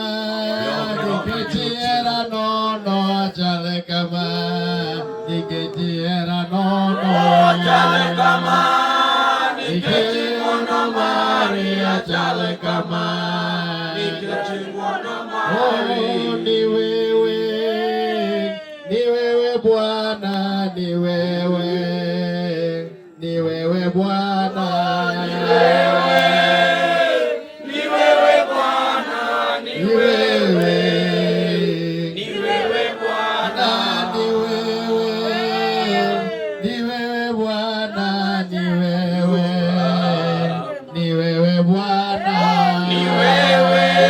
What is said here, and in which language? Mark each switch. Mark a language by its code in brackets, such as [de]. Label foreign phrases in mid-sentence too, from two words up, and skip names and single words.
[luo] Nikechi era nono achal kama. Nikechi era nono achal kama. Nikechi ngwono mari achal kama. Nikechi ngwono mari. [sw] Ni wewe Bwana, ni wewe Bwana, ni wewe Bwana, ni wewe Bwana, ni wewe Bwana, ni wewe Bwana, ni wewe